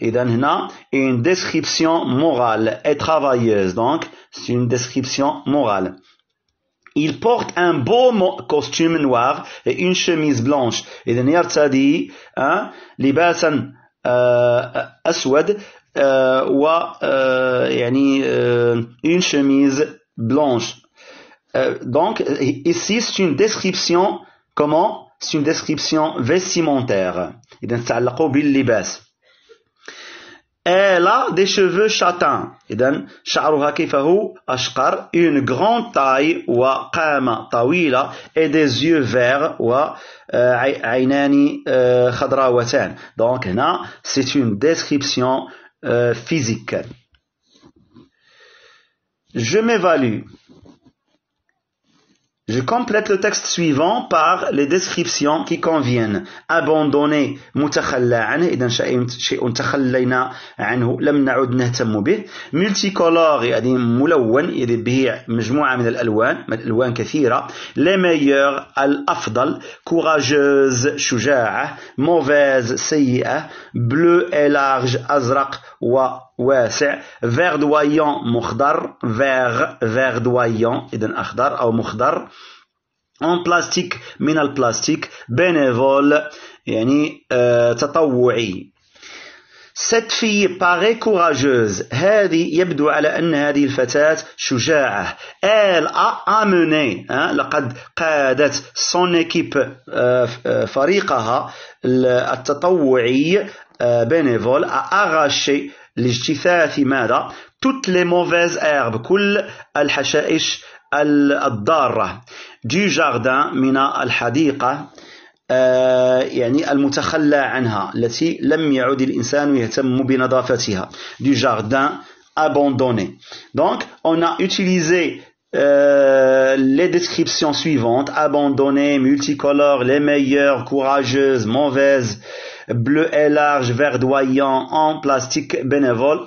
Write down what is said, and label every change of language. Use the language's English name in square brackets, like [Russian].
[Arabic] إذن هنا [French] une description morale et travailleuse. Donc, c'est une description morale. Il porte un beau costume noir et une chemise blanche. [Arabic] إذن يرتدي لباسا أسود يعني [French] une chemise blanche. Donc ici c'est une description comment? C'est une description vestimentaire. [Arabic] إذن تتعلق باللباس. [French] Elle a des cheveux châtains. [Arabic] إذن شعرها كيف هو؟ أشقر. [French] Une grande taille [Arabic] وقامة طويلة [French] et des yeux verts [Arabic] وعينان خضراوتان. [French] Donc [Arabic] هنا [French] c'est une description physique. Je m'évalue. Je complète le texte suivant par les descriptions qui conviennent. [Arabic] Abandonner, متخلى عنه, إذن شيء تخلينا عنه لم نعد نهتم به. Multicolore, يعني ملون, يعني به مجموعة من الألوان كثيرة. [French] Les meilleurs, [Arabic] الأفضل. [French] Courageuse, [Arabic] شجاعة. [French] Mauvaise, [Arabic] سيئة. [French] Bleu et large, [Arabic] أزرق وواسع. Verdoyant, مخضر. Verdoyant, إذن أخضر أو مخضر. [French] En plastique, [Arabic] من البلاستيك. Bénévole, يعني تطوعي. [French] Cette fille paraît courageuse. [Arabic] هذه يبدو على أن هذه الفتاة شجاعة. [French] Elle a amené, [Arabic] لقد قادت [French] son équipe, [Arabic] فريقها التطوعي, [French] bénévole, a arraché [Arabic] لاجتثاث ماذا؟ [French] toutes les mauvaises herbes, [Arabic] كل الحشائش الضارة. [French] Du jardin, [Arabic] من الحديقة. يعني المتخلى عنها التي لم يعد الإنسان يهتم بنظافتها [French] du jardin abandonné. Donc on a utilisé les descriptions suivantes: abandonnées, multicolores, les meilleures, courageuses, mauvaises, bleu et large, verdoyant, en plastique, bénévole.